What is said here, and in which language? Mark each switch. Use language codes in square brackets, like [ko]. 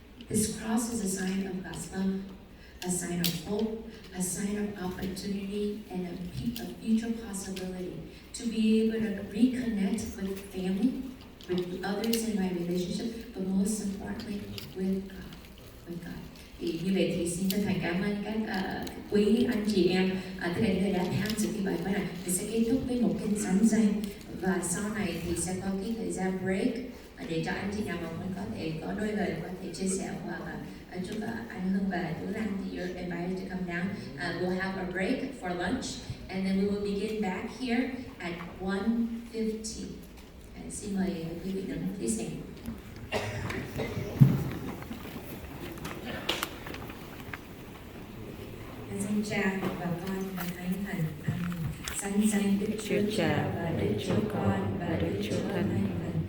[en] This cross is a sign of God's love, a sign of hope, a sign of opportunity, and a future possibility to be able to reconnect with family, with others in my relationship, but most importantly, with God. [vi] Thì như vậy thì xin chân thành cảm ơn các quý anh chị em, tất cả những người đã tham dự cái bài khóa này. Thì sẽ kết thúc với một kinh thánh danh và sau này thì sẽ có cái thời gian break để cho anh chị nào mà muốn có thể có đôi lời có thể chia sẻ hoặc là chúc anh Hưng và Tú Lan thì [en] you're invited to come down. We'll have a break for lunch and then we will begin back here at 1:50. [vi] Xin mời quý vị đứng [en] please stand. [vi] Danh Cha và Con và Thánh Thần. Amen. Danh Đức Chúa Cha và Đức Chúa Con và Đức Chúa Thánh.